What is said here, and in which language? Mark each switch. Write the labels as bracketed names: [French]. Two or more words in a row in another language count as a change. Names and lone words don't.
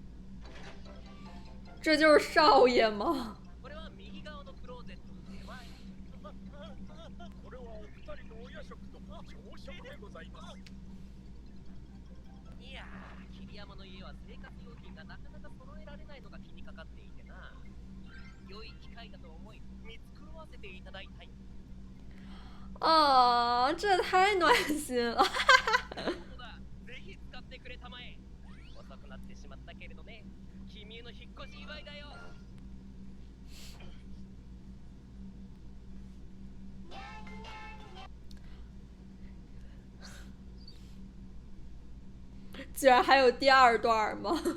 [Chinese] 这就是少爷吗？ [Japanese] ざいます。いやー、桐山の家は生活用品がなかなか揃えられないのが気にかかっていてな。良い機会だと思い見繕わせていただいたい。 [Chinese] 啊，这太暖心了。 [Japanese] そうだ、ぜひ使ってくれたまえ。遅くなってしまったけれどね、君への引っ越し祝いだよ。 [Chinese] 居然还有第二段吗？